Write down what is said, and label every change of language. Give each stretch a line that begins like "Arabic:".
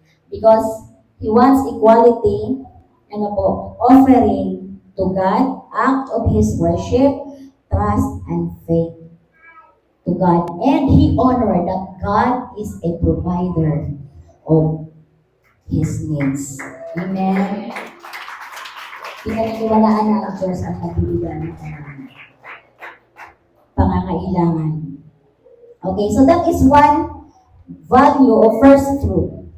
English: Because he wants equality, offering to God, act of his worship, trust, and faith to God. And he honored that God is a provider of his needs. Amen.
Filipino: Pinaniniwalaan na ang Diyos ang nabibigyan ng pangangailangan.
English: Okay, so that is one value of first fruit.